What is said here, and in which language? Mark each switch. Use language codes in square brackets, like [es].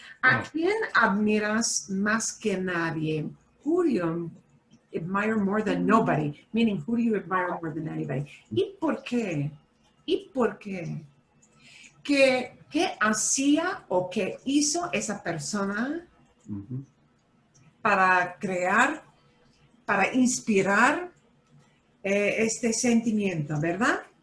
[es] ¿A quién admiras más que nadie? [en] Who do you admire more than nobody? Meaning, who do you admire more than anybody? [es] ¿Y por qué? ¿Y por qué? ¿Qué hacía o qué hizo esa persona para crear, para inspirar este sentimiento, verdad?